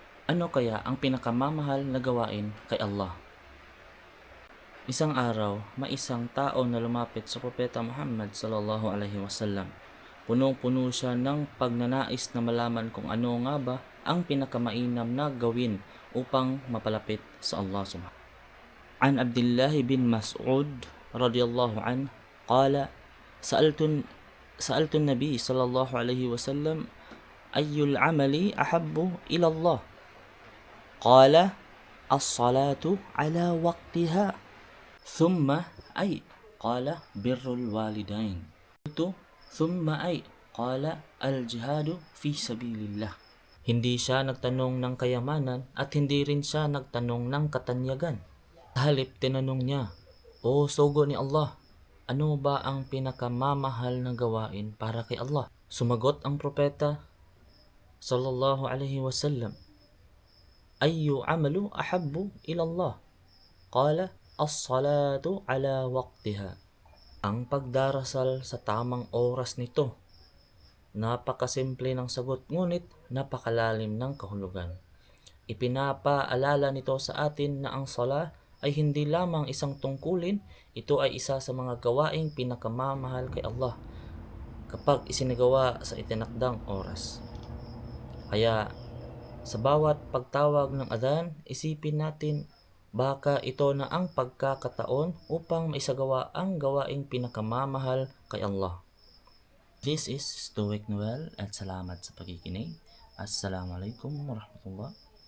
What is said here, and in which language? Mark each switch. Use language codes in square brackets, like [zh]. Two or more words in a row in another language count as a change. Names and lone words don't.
[tl] Ano kaya ang pinakamamahal na gawain kay Allah? Isang araw, may isang tao na lumapit sa Propeta Muhammad [ar] صلى الله عليه وسلم. [tl] Punong-puno siya ng pagnanais na malaman kung ano nga ba ang pinakamainam na gawin upang mapalapit sa Allah subhanahu. [ar] عن عبد الله بن مسعود رضي الله عن قال سألت النبي صلى الله عليه وسلم أي العمل أحب إلى الله? قال الصلاة على وقتها. ثم أي قال بر الوالدين. ثم أي قال الجهاد في سبيل الله. [tl] Hindi siya nagtanong ng kayamanan at hindi rin siya nagtanong ng katanyagan. Halip tinanong niya, "O sugo ni Allah, ano ba ang pinakamamahal na gawain para kay Allah?" Sumagot ang propeta [ar] صلى الله عليه وسلم أي عمل أحب إلى الله?" قال الصلاة على وقتها. [tl] Ang pagdarasal sa tamang oras nito. Napakasimple ng sagot ngunit napakalalim ng kahulugan. Ipinapaalala nito sa atin na ang sala ay hindi lamang isang tungkulin, ito ay isa sa mga gawaing pinakamamahal kay Allah kapag isinagawa sa itinakdang oras. Kaya sa bawat pagtawag ng adhan, isipin natin baka ito na ang pagkakataon upang maisagawa ang gawaing pinakamamahal kay Allah. [en] This is Stoic Noel [tl] at salamat sa pakikinig. [ar] السلام عليكم ورحمة الله